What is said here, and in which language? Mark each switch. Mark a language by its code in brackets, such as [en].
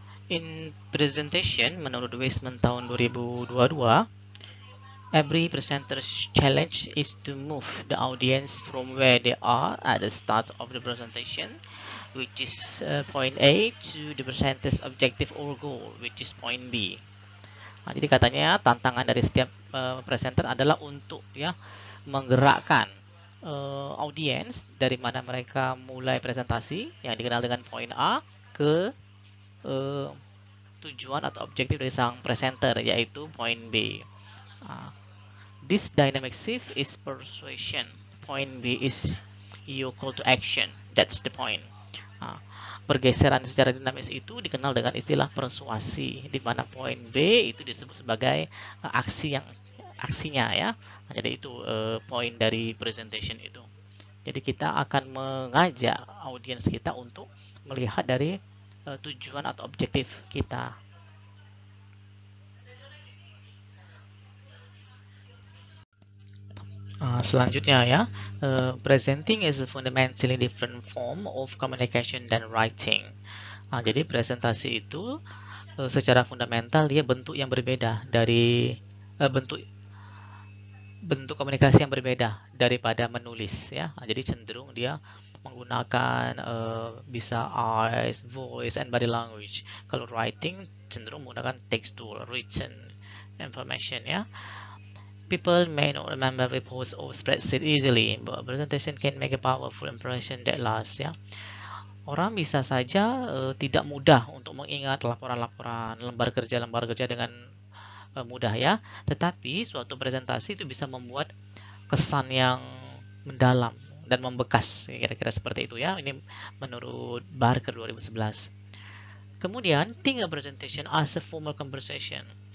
[en] In presentation, [id] menurut Weisman tahun 2022, [en] every presenter's challenge is to move the audience from where they are at the start of the presentation, which is point A, to the presenter's objective or goal, which is point B. [id] Nah, jadi katanya tantangan dari setiap presenter adalah untuk ya menggerakkan audiens dari mana mereka mulai presentasi yang dikenal dengan point A ke tujuan atau objektif dari sang presenter, yaitu point B. [en] This dynamic shift is persuasion. Point B is your call to action. That's the point. [id] Pergeseran secara dinamis itu dikenal dengan istilah persuasi, di mana point B itu disebut sebagai aksinya ya. Jadi itu poin dari presentation itu. Jadi kita akan mengajak audiens kita untuk melihat dari tujuan atau objektif kita. Selanjutnya ya, [en] presenting is a fundamentally different form of communication than writing. [id] Jadi presentasi itu secara fundamental dia bentuk yang berbeda dari bentuk komunikasi yang berbeda daripada menulis ya. Jadi cenderung dia menggunakan bisa [en] eyes, voice, and body language. [id] Kalau writing cenderung menggunakan [en] textual, written information [id] ya. [en] People may not remember reports or spreadsheet easily, but presentation can make a powerful impression that lasts ya. [id] Orang bisa saja tidak mudah untuk mengingat laporan-laporan, lembar kerja dengan mudah ya. Tetapi suatu presentasi itu bisa membuat kesan yang mendalam dan membekas, kira-kira seperti itu ya. Ini menurut Barker 2011. Kemudian, [en] think a presentation as a formal conversation.